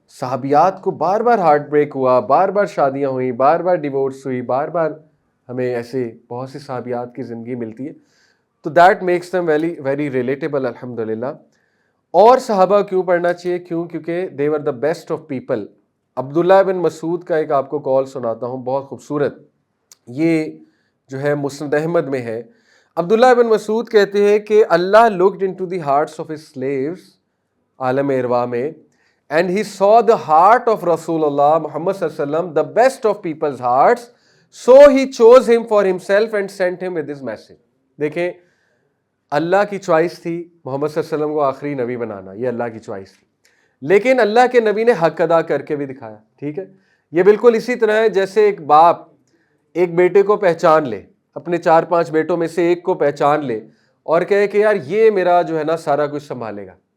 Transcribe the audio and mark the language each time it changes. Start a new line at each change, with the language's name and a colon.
Urdu: صحابیات کو بار بار heart break ہوا، بار بار شادیاں ہوئیں، بار بار ڈیورس ہوئی، بار بار ہمیں ایسے بہت سی صحابیات کی زندگی ملتی ہے.
English: تو that makes them very very relatable الحمدللہ.
Urdu: اور صحابہ کیوں پڑھنا چاہیے؟ کیونکہ
English: they were the best of people.
Urdu: عبداللہ بن مسعود کا ایک آپ کو قول سناتا ہوں، بہت خوبصورت. یہ جو ہے مسند احمد میں ہے.
English: عبداللہ بن مسعود
Urdu: کہتے ہیں کہ
English: اللہ looked into the hearts of his slaves
Urdu: عالم ارواح میں
English: and he saw the heart of رسول اللہ محمد صلی اللہ علیہ وسلم, the best of people's hearts, so he chose him for himself and sent him with his message.
Urdu: دیکھیں اللہ کی چوائس تھی محمد صلی اللہ علیہ وسلم کو آخری نبی بنانا، یہ اللہ کی چوائس تھی، لیکن اللہ کے نبی نے حق ادا کر کے بھی دکھایا. ٹھیک ہے، یہ بالکل اسی طرح ہے جیسے ایک باپ ایک بیٹے کو پہچان لے، اپنے 4-5 بیٹوں میں سے ایک کو پہچان لے اور کہے کہ یار یہ میرا جو ہے نا سارا کچھ سنبھالے گا.